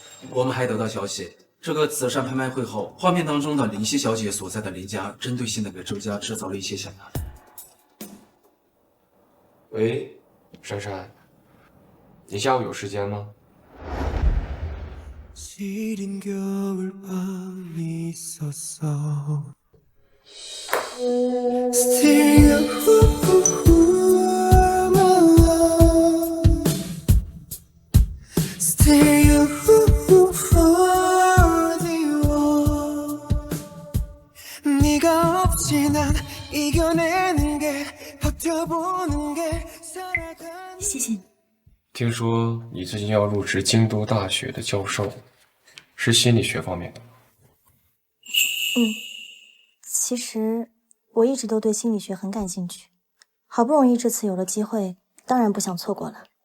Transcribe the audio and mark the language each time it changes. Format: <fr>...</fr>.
<zh>我们还得到消息，这个慈善拍卖会后，画面当中的林夕小姐所在的林家，针对性的给周家制造了一些响应。喂，珊珊，你下午有时间吗？</zh> <ko>시린 겨울밤이 있었어</ko> <en>Stereo Stereo</en> <ko>네가 없이 난 이겨내는 게 버텨보는 게 살아가는</ko> <zh>谢谢你。听说你最近要入职京都大学的教授，是心理学方面的吗？其实我一直都对心理学很感兴趣，好不容易这次有了机会，当然不想错过了。</zh>